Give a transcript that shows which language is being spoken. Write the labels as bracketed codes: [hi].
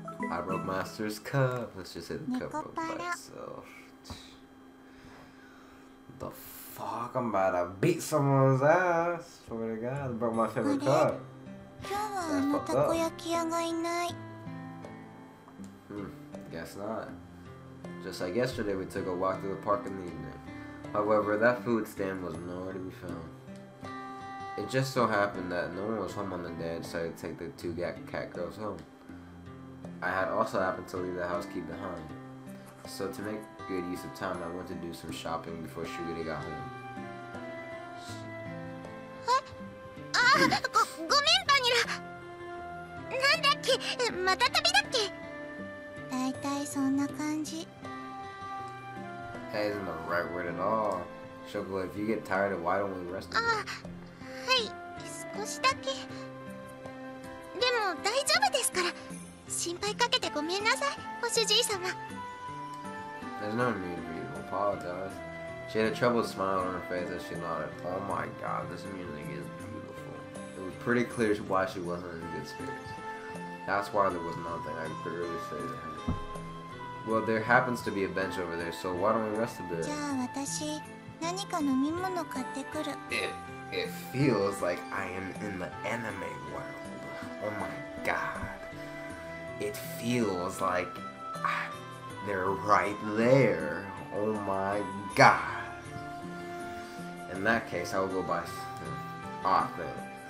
[en] I broke Master's cup. Let's just say the cup broke by itself. The fuck? I'm about to beat someone's ass. Swear to God, I broke my favorite cup. [ja] 今日はあのたこ焼き屋がいない。 [en] Guess not. Just like yesterday, we took a walk through the park in the evening. However, that food stand was nowhere to be found. It just so happened that no one was home on the day I decided to take the two cat girls home. I had also happened to leave the house key behind. So to make good use of time, I went to do some shopping before Shugure got home. [ja] ごめんバニラ。なんだっけ、また旅だっけ。だいたいそんな感じ。 [en] That isn't the right word at all. Shoko, if you get tired, why don't we rest a bit? [ja] はい、少しだけ。でも大丈夫ですから。心配かけてごめんなさい、ご主人様。 [en] There's no need for you to apologize. She had a troubled smile on her face as she nodded. Oh my God, this music is beautiful. It was pretty clear why she wasn't in good spirits. That's why there was nothing I could really say to her. Well, there happens to be a bench over there, so why don't we rest a bit? [ja] じゃあ私、何か飲み物買ってくる。 [en] It feels like I am in the anime world. Oh my God. It feels like they're right there. Oh my God. In that case, I will go buy thanks.